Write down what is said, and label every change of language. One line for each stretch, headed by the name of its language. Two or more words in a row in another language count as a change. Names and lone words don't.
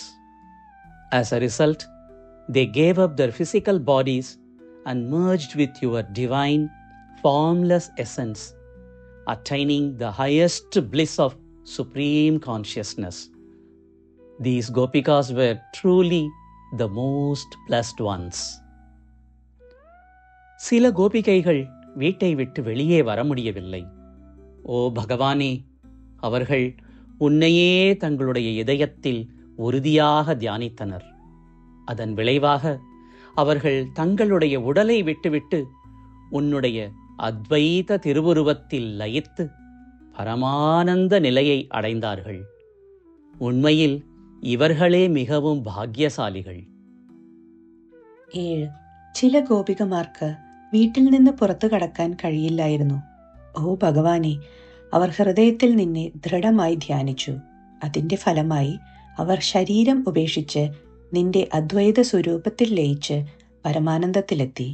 English: As a result, they gave up their physical bodies and merged with your divine, formless essence, attaining the highest bliss of supreme consciousness. These Gopikas were truly the most blessed ones.
Tamil: சில கோபிகைகள் வீட்டை விட்டு வெளியே வர முடியவில்லை. ஓ பகவானே, அவர்கள் உன்னையே தங்களுடைய இதயத்தில் உறுதியாக தியானித்தனர். அதன் விளைவாக அவர்கள் தங்களுடைய உடலை விட்டுவிட்டு உன்னுடைய அத்வைத திருவுருவத்தில் லயித்து பரமானந்த நிலையை அடைந்தார்கள்.
Malayalam: உண்மையில் ഇവർകളെ മികവും ഭാഗ്യശാലികൾ. 7. ചില ഗോപികമാർക്ക് വീട്ടിൽ നിന്ന് പുറത്തു കടക്കാൻ കഴിയില്ലായിരുന്നു. ഓ ഭഗവാനെ, അവർ ഹൃദയത്തിൽ നിന്നെ ദൃഢമായി ധ്യാനിച്ചു. അതിന്റെ ഫലമായി അവർ ശരീരം ഉപേക്ഷിച്ച് നിന്റെ അദ്വൈത സ്വരൂപത്തിൽ ലയിച്ച് പരമാനന്ദത്തിലെത്തി.